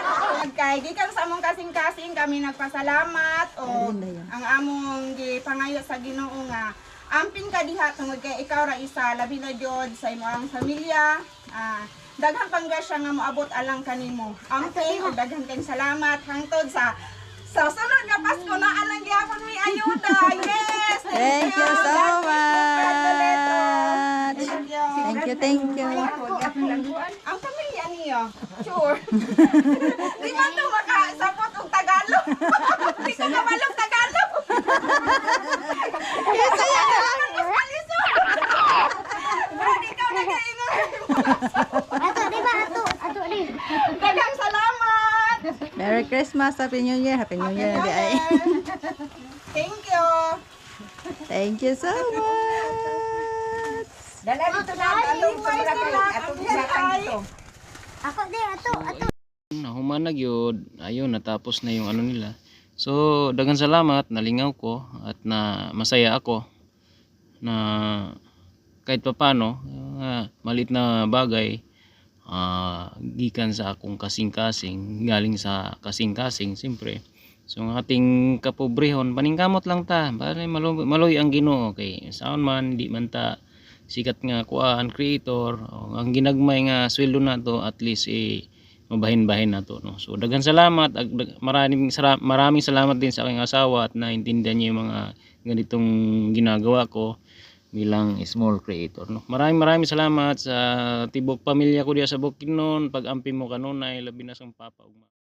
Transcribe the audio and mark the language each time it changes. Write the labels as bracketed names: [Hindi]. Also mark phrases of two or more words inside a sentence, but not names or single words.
[Cebuano] Kay gikan sa among kasing-kasing kami nagpasalamat o ang among gipangayo sa Ginoo nga amping ka diha tungod kay ikaw ra isa labi na jud sa imong pamilya. Daghan panggasya nga moabot alang kanimo. Amping ug daghan kayong salamat hangtod sa sunod nga Pasko na alang gyapon mi ayuda. [English] Yes. Thank you so much. Thank you. [Filipino] Ang pamilya niyo. Sure. [Cebuano] Di man to makasapot og Tagalog. Di ko kabalog Tagalog. Yes, daghang salamat. [English] Merry Christmas, Happy New Year. Happy New Year di ay. Thank you. Thank you so much. [Cebuano] Dala dito na atong sobra kay atong isatan dito. Ako di, ato. [Filipino] Nahumanag yun, ayun, natapos na yung ano nila. [Cebuano] So, daghang salamat, nalingaw ko [Filipino] at na masaya ako na kahit papano, malit na bagay, [Cebuano] gikan sa akong kasing-kasing, [Filipino] galing sa kasing-kasing, siyempre. [Cebuano] So, ang ating kapobrehon, paningkamot lang ta, maloy ang Ginoo, okay, saan man, di man ta sikat nga kuan creator, ang ginagmay nga sweldo na to, [English] at least [Cebuano] mabahin-bahin na to, no? [Filipino] So daghan salamat, maraming salamat din sa aking asawa at naintindihan niya yung mga ganitong ginagawa ko bilang [English] small creator, [Filipino] no? Maraming salamat [Cebuano] sa tibok pamilya ko diya sa Bukidnon, pag-ampi mo kanunay labi na sang papa ug